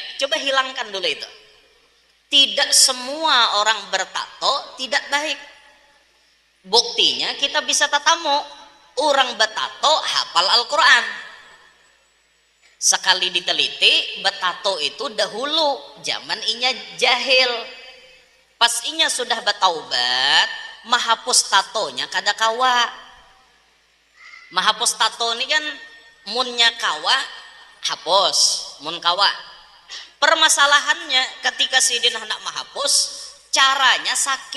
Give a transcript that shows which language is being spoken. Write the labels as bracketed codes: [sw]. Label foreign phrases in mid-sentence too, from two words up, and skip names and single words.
[id] Coba hilangkan dulu itu. Tidak semua orang bertato tidak baik. Buktinya kita bisa tatamu orang bertato hafal Al-Quran. [bjn] Sekali diteliti, bertato itu dahulu zaman inya jahil. Pas inya sudah bertaubat, mahapus tatonya kada kawa. Mahapus tato ini kan munnya kawa hapus, mun kawa. Permasalahannya ketika sidin hendak mahapus, caranya sakit.